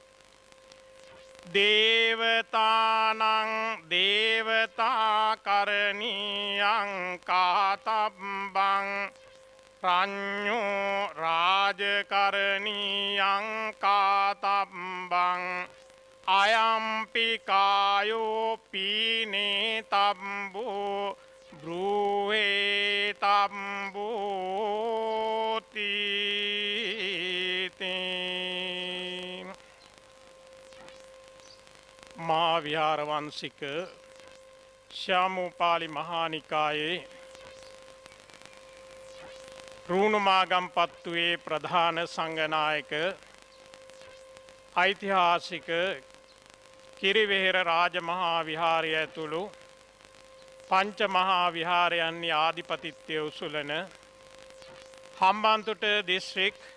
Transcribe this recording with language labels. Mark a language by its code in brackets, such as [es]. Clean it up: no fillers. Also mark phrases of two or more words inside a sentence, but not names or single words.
[pi] දේවතානං දේවතා කරණීයං කාතබ්බං රඤ්ඤෝ රාජකරණීයං කාතබ්බං අයම්පි කායෝ පීනේ තබ්බෝ බ්‍රූහේ [si] තබ්බෝති මා විහාරවංශික ශ්‍යාමෝපාලි මහානිකායේ රුණුමාගම්පත්තුවේ ප්‍රධාන සංඝනායක ඓතිහාසික කිරිවෙහෙර රාජමහා විහාරය ඇතුළු පංච මහා විහාරයන්හි ආධිපතිත්වය උසුලන හම්බන්තොට දිස්ත්‍රික්